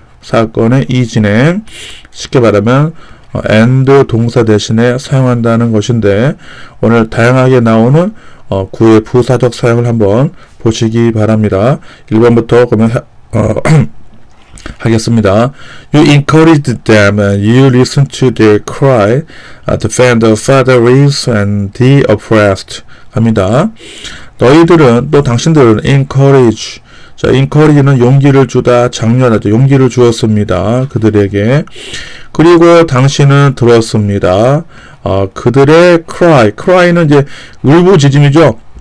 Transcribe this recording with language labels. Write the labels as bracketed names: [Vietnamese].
[Korean] 사건의 이진행. 쉽게 말하면 and 동사 대신에 사용한다는 것인데 오늘 다양하게 나오는 9의 부사적 사용을 한번 보시기 바랍니다. 1번부터 그러면 하겠습니다. [English] You encouraged them and you listened to their cry, defend the fatherless and the oppressed. [Korean] 합니다. 너희들은 또 당신들은 encourage. 자, encourage는 용기를 주다, 장려하다, 용기를 주었습니다. 그들에게. 그리고 당신은 들었습니다. 그들의 cry는 이제 울부짖음이죠.